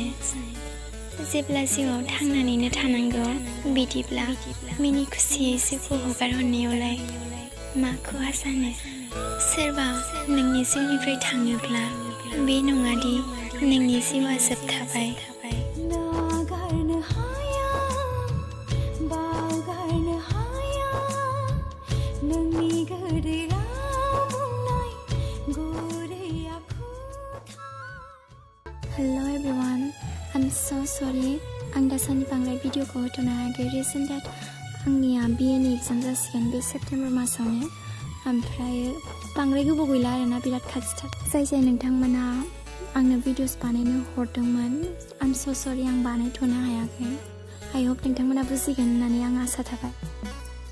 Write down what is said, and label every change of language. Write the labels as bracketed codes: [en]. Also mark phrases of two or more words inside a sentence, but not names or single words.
[brx] जेब्ला जिउआव थांनानैनो थानांगौ बिदिब्ला मिनि खुसियै जिउखौ हगारहरनायावलाय मा खहा जानो। सोरबा नोंनि जिउनिफ्राय थाङोब्ला बे नङादि नोंनि जिउआ जोबथाबाय। [en] Hello everyone, I'm so sorry. [brx] आं दासान्दि बांद्राय भिडिअखौ होथ'नो हायाखै। [en] reason that [brx] आंनिया BA नि एग्जाम जासिगोन बे सेप्टेम्बर मासावनो। ओमफ्राय बांद्राय गोबाव गैला आरोना, बिराद खाथिथार। जाय नोंथांमोना आंनो भिडिअस बानायनो हरदोंमोन, [en] I'm so sorry [brx] आं बानायथ'नो हायाखै। [en] I hope [brx] नोंथांमोना बुजिगोन होननानै आं आसा थाबाय।